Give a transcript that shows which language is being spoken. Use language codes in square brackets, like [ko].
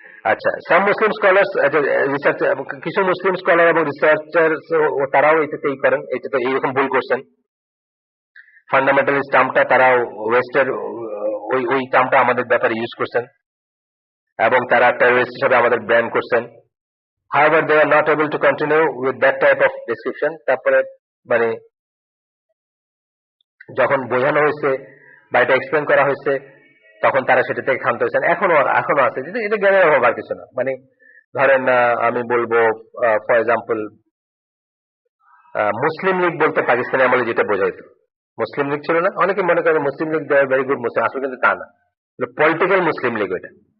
[bn] আচ্ছা, সাম মুসলিম scholars, research, কিছু মুসলিম scholar এবং রিসার্চার তারাও এটাতেই করেন, এটাতে এইরকম ভুল করছেন। ফান্ডামেন্টালিস্ট টার্মটা তারাও ওয়েস্টের ওই টার্মটা আমাদের ব্যাপারে ইউজ করছেন, এবং তারা টেররিস্ট হিসেবে আমাদের ব্যান করছেন। [en] However, they are not able to continue with that type of description. [bn] তারপরে মানে যখন বোঝানো হয়েছে বা এটা এক্সপ্লেন করা হয়েছে, তখন তারা সেটা থেকে ক্ষান্ত হয়েছেন। এখনো আছে, এটা জ্ঞানের অভাব আর কিছু না। মানে ধরেন আমি বলবো, [en] for example, [bn] মুসলিম লীগ বলতে পাকিস্তানি আমলে যেটা বোঝাইতো, মুসলিম লীগ ছিল না, অনেকে মনে করে মুসলিম লীগ [en] they are very good Muslim, [bn] আসলে কিন্তু তা না, পলিটিক্যাল মুসলিম লীগ ওইটা।